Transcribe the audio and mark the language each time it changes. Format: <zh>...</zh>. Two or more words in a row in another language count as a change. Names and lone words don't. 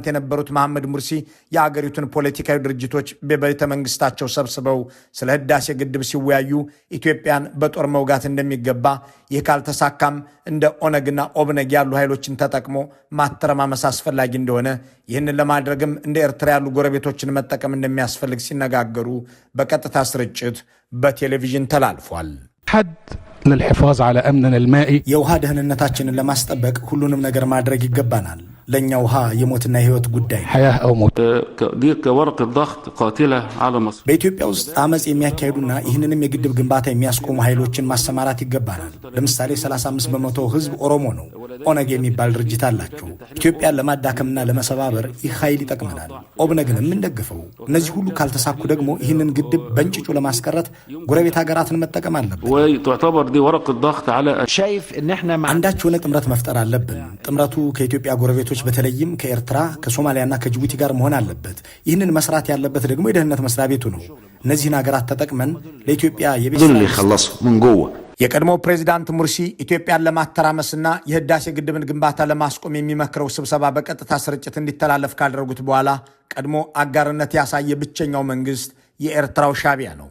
<am>የነበሩት መሐመድ ሙርሲ የአገሪቱን ፖለቲካዊ ድርጅቶች በቤተ መንግስታቸው ሰብስበው ስለ ህዳሴ ግድብ ሲወያዩ ኢትዮጵያን በጦር መውጋት እንደሚገባ፣ ይህ ካልተሳካም እንደ ኦነግና ኦብነግ ያሉ ኃይሎችን ተጠቅሞ ማተረማመስ አስፈላጊ እንደሆነ፣ ይህንን ለማድረግም እንደ ኤርትራ ያሉ ጎረቤቶችን መጠቀም እንደሚያስፈልግ ሲነጋገሩ በቀጥታ ስርጭት በቴሌቪዥን ተላልፏል።</am> <ar>للحفاظ على أمننا المائي</ar> <am>የውሃ ደህንነታችንን ለማስጠበቅ ሁሉንም ነገር ማድረግ ይገባናል። ለኛ ውሃ የሞትና የህይወት ጉዳይ</am> <ar>حياة أو موت دي كورقة ضغط قاتلة على مصر</ar> <am>በኢትዮጵያ ውስጥ አመጽ የሚያካሂዱና ይህንንም የግድብ ግንባታ የሚያስቆሙ ኃይሎችን ማሰማራት ይገባናል። ለምሳሌ 35% ህዝብ ኦሮሞ ነው። ኦነግ የሚባል ድርጅት አላቸው። ኢትዮጵያን ለማዳከምና ለመሰባበር ይህ ኃይል ይጠቅመናል። ኦብነግንም እንደግፈው። እነዚህ ሁሉ ካልተሳኩ ደግሞ ይህንን ግድብ በእንጭጩ ለማስቀረት ጎረቤት ሀገራትን መጠቀም አለብን።</am> <ar>وتعتبر دي ورقة ضغط على شايف ان احنا</ar> <am>አንዳች የሆነ ጥምረት መፍጠር አለብን። ጥምረቱ ከኢትዮጵያ ጎረቤቶች በተለይም ከኤርትራ ከሶማሊያና ከጅቡቲ ጋር መሆን አለበት። ይህንን መስራት ያለበት ደግሞ የደህንነት መስሪያ ቤቱ ነው። እነዚህን ሀገራት ተጠቅመን ለኢትዮጵያ የቀድሞ ፕሬዚዳንት ሙርሲ ኢትዮጵያን ለማተራመስና የህዳሴ ግድብን ግንባታ ለማስቆም የሚመክረው ስብሰባ በቀጥታ ስርጭት እንዲተላለፍ ካደረጉት በኋላ ቀድሞ አጋርነት ያሳየ ብቸኛው መንግስት የኤርትራው ሻቢያ ነው።</am>